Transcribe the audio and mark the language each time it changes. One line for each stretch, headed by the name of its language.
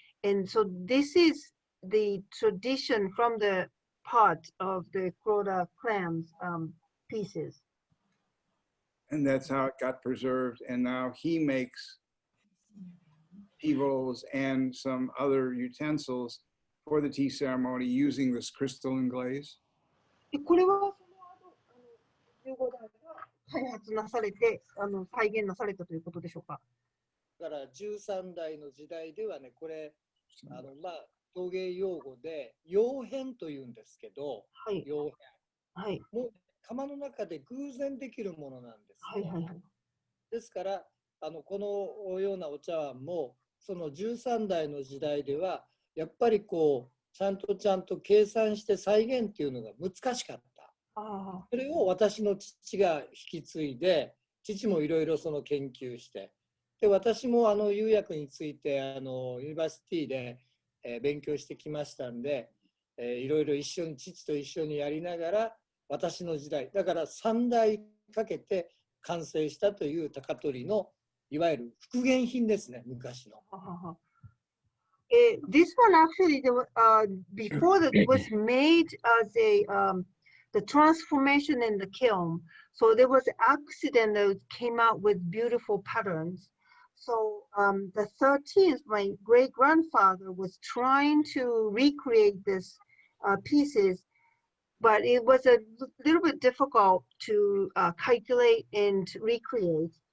English: And so this is the tradition from the part of the Kuroda clan's pieces. And that's how it got preserved. And now he makes tea-bowls and some other utensils for the tea ceremony using this crystalline glaze.
Japanese: これはその後、15代が開発なされて、再現なされたということでしょうか。だから13代の時代ではね、これ陶芸用語で窯変というんですけど、はい、窯変、はい、もう窯の中で偶然できるものなんです、はいはいはい、ですからこのようなお茶碗もその13代の時代ではやっぱりこうちゃんと計算して再現っていうのが難しかった。それを私の父が引き継いで、父もいろいろその研究して、で私も釉薬についてユニバーシティで、勉強してきましたんで、いろいろ父と一緒にやりながら私の時代だから3代かけて完成したという高取のいわゆる復元品ですね、昔の。
English: This one actually, before that was made as the transformation in the kiln. So there was an accident that came out with beautiful patterns. So the 13th, my great grandfather was trying to recreate this pieces, but it was a little bit difficult to calculate and recreate.